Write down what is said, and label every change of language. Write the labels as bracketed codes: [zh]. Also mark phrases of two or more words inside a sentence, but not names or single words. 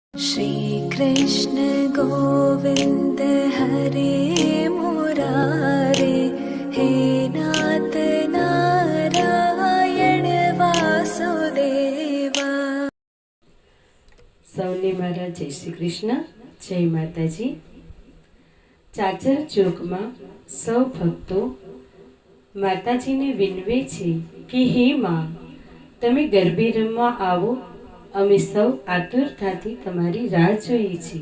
[sa] श्री कृष्ण गोविंद हरे मुरारे, हे नाथ नारायण वासुदेवा। [gu] સૌને મારા જય શ્રી કૃષ્ણ, જય માતાજી। ચાચર ચોકમાં સૌ ભક્તો માતાજીને વિનવે છે કે હે માં, તમે ગરબે રમવા આવો, અમે સૌ આતુરતાથી તમારી રાહ જોઈએ છીએ।